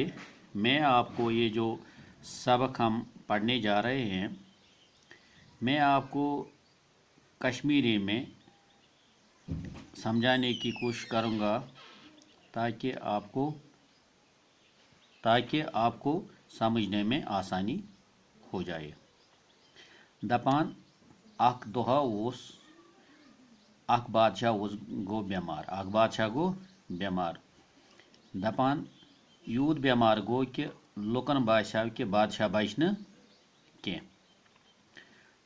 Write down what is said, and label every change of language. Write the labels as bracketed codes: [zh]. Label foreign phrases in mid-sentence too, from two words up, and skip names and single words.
[ur] میں آپ کو یہ جو سبق ہم پڑھنے جا رہے ہیں میں آپ کو کشمیری میں سمجھانے کی کوشش کروں گا تاکہ آپ کو سمجھنے میں آسانی ہو جائے۔ [ks] دپان اک دۄہ اوس اک بادشاہ گو بیمار۔ دپان یوت بیمار گو کہ لُکن باسیو کہ بادشاہ بچ نہٕ کینٛہہ۔